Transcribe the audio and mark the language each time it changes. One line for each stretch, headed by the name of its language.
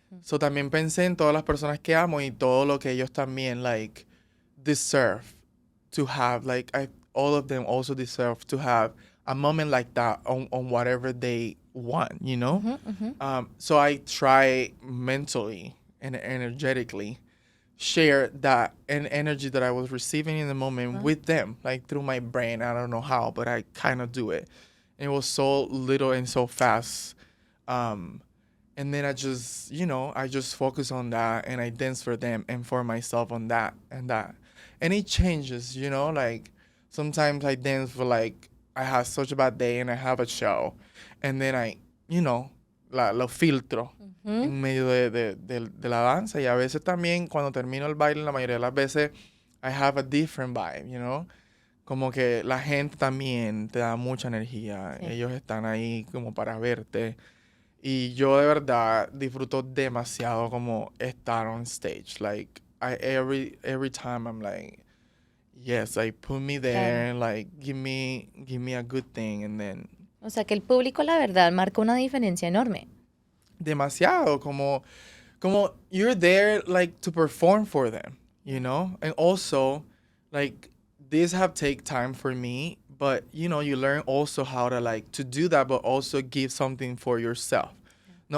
Spanish: So también pensé en todas las personas que amo y todo lo que ellos también like deserve to have.
English: Like all of them also deserve to have a moment like that on whatever they want, you know? So I try mentally and energetically share that and energy that I was receiving in the moment with them, like through my brain. I don't know how, but I kind of do it. And it was so little and so fast. And then I just focus on that, and I dance for them and for myself on that and that. And it changes, like sometimes I dance for like I have such a bad day and I have a show, and then lo filtro en medio de la danza. Y a veces también cuando termino el baile, la mayoría de las veces, I have a different vibe.
Spanish: Como que la gente también te da mucha energía. Sí. Ellos están ahí como para verte. Y yo de verdad disfruto demasiado como estar on stage.
English: Like, every time I'm like, yes, like, put me there, and like, give me a good thing, and then...
Spanish: O sea, que el público, la verdad, marca una diferencia enorme.
English: Demasiado, como you're there, like, to perform for them, And also, like, this have take time for me, but, you learn also how to, like, to do that, but also give something for yourself. Yeah.